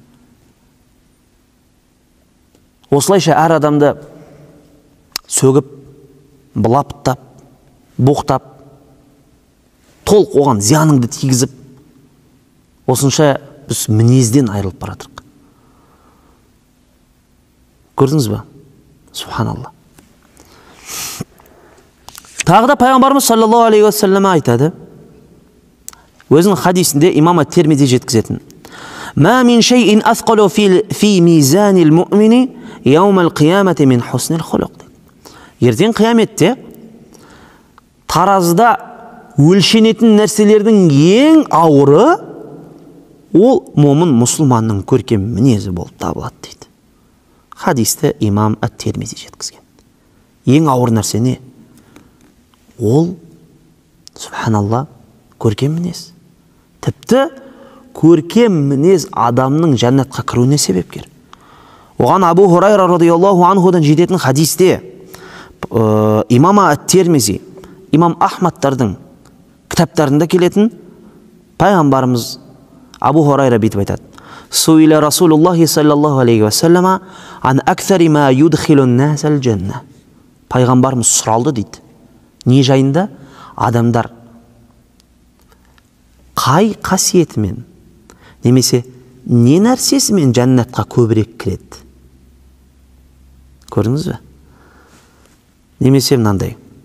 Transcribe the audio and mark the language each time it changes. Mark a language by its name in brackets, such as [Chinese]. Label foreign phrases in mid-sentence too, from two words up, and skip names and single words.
[Kazakh] Осылайша әр адамды сөгіп, былаптап, боқтап, толық оған зияныңды тигізіп, осынша біз мінезден айырылып барадық. Көрдіңіз ба? Субханалла. Тағы да пайғамбарымыз [Arabic] صلى الله عليه وسلم [Kazakh] айтады, өзінің хадисінде имам ат-Тирмизи жеткізетін. [Arabic] ما من شيء أثقل في ميزان المؤمن يوم القيامة من حسن الخلق. [Kazakh] Ертең қияметте таразда өлшенетін нәрселердің ең ауыры ол момын мұсылманның көркем мінезі болып табылады дейді. Хадисті имам ат-Тирмизи жеткізген. Ең ауыр нәрсе не? Ол, субханалла, көркем мінез. Тіпті көркем мінез адамның жәннатқа кіруіне себепкер. Оған Абу Хурайра [Arabic] رضي الله عنه [Kazakh] жететін хадисте имам ат-Тирмизи, имам Ахмадтардың кітаптарында келетін пайғамбарымыз Абу Хурайра бүйтіп айтады. [Arabic] سئل رسول الله صلى الله عليه وسلم عن أكثر ما يدخل الناس الجنة. [Kazakh] Пайғамбарымыз сұралды дейді. Не жайында? Адамдар қай қасиетімен, немесе не нәрсесімен жәннатқа көбірек кіреді? Көрдіңіз бе? Немесе мынандай.